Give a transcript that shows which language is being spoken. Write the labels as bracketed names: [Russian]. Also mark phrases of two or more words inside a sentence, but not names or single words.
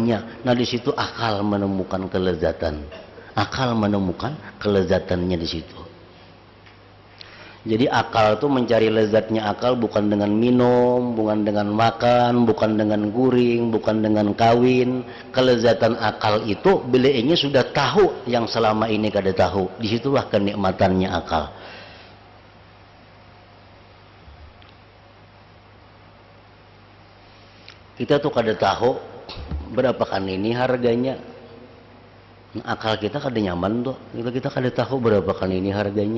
[Indonesian] Nah, di situ akal menemukan kelezatan. Akal menemukan kelezatannya di situ. Jadi akal itu mencari lezatnya akal bukan dengan minum, bukan dengan makan, bukan dengan guring, bukan dengan kawin. Kelezatan akal itu bila ini sudah tahu yang selama ini kada tahu. Disitulah kenikmatannya akal. Kita tuh kada tahu berapa kan ini harganya. Akal kita kada nyaman tuh. Kita kada tahu berapa kan ini harganya.